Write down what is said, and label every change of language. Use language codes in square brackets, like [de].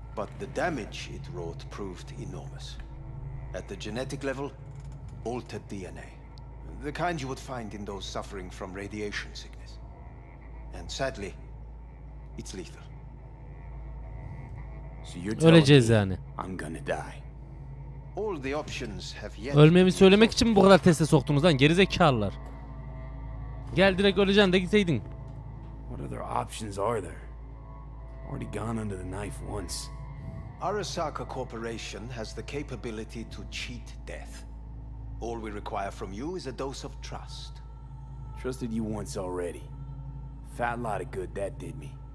[en] But the damage it wrought proved enormous. At the genetic level, altered DNA. The kind you would find in those suffering from radiation sickness. And sadly, it's lethal. So you're telling [tr] Öleceğiz [en] me [tr] yani. [en] I'm gonna die. All the options have yet [tr] Ölmemi söylemek için mi bu kadar teste soktunuz lan gerizekalılar? Gel direkt öleceksin de gitseydin. [en] What other options are there? Already gone under the knife once. Arasaka Corporation has the capability to cheat death. All we require from you is a dose of trust. Trusted you once already. Fat lot of good that did me.